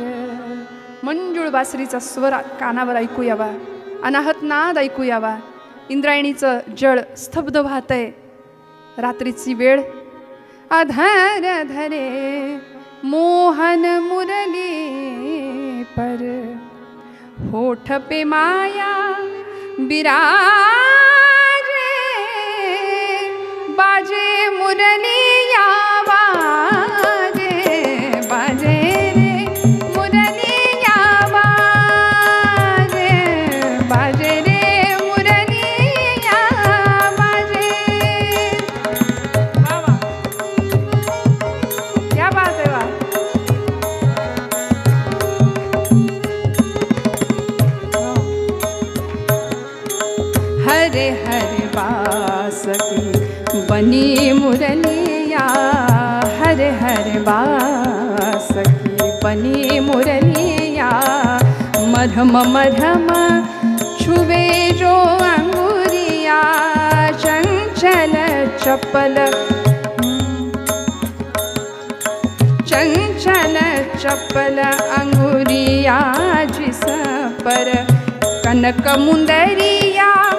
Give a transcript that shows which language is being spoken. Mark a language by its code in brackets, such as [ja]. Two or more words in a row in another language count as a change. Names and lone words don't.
[mr] मंजुळ बासरीचा स्वर कानावर ऐकू यावा, अनाहत नाद ऐकू यावा. इंद्रायणीचं जळ स्तब्ध वाहतंय. रात्रीची वेळ. [hi] अधर धरे मोहन मुरली पर होठ पे माया बिराजे बाजे मुरली या बाजे बाजे रे मुरली या बाजे बाजे रे मुरली या बाजे. वा वा, क्या बात है. वा. हरे हरे बास की बनी मुरलिया. हरे हरे बास की बनी मुरलिया. मरहम मरहम छुवे जो अंगुरिया. चंचल चपल चंचल चपल अंगुरिया जिस पर कनक मुंदरिया